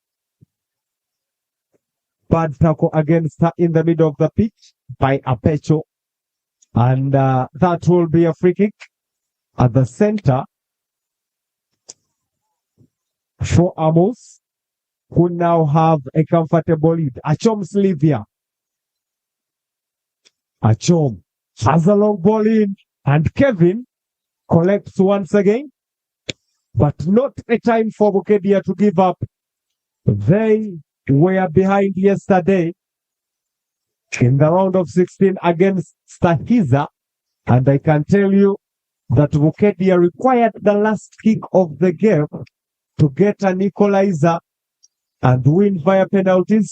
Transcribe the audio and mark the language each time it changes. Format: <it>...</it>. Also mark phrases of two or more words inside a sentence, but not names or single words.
<en>Bad tackle against her in the middle of the pitch by Apecho. And that will be a free kick at the center for Amus, who now have a comfortable lead. Achom Slivia. Achom has a long ball in, and Kevin collects once again, but not a time for Bukkedea to give up. They were behind yesterday in the round of 16 against Stahiza, and I can tell you that Bukkedea required the last kick of the game to get an equalizer and win via penalties.</en>